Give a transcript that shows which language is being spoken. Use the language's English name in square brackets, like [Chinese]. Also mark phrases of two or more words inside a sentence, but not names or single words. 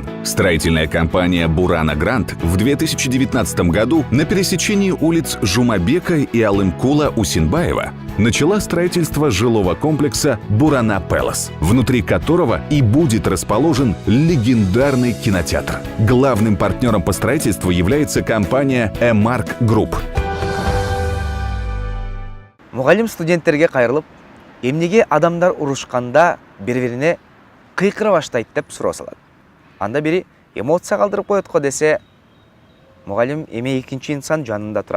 [Russian] Строительная компания «Бурана Грант» в 2019 году на пересечении улиц Жумабека и Алымкула Усинбаева начала строительство жилого комплекса «Бурана Пэлас», внутри которого и будет расположен легендарный кинотеатр. Главным партнером по строительству является компания «Эмарк Групп». [Kyrgyz] Мугалим студенттерге кайрылып, эмнеге адамдар урушканда бири-бирине кыйкыра баштайт деп суроо салат. Анда бири эмоция калтырып коет го десе, мугалим эми экинчи инсан жанында турат.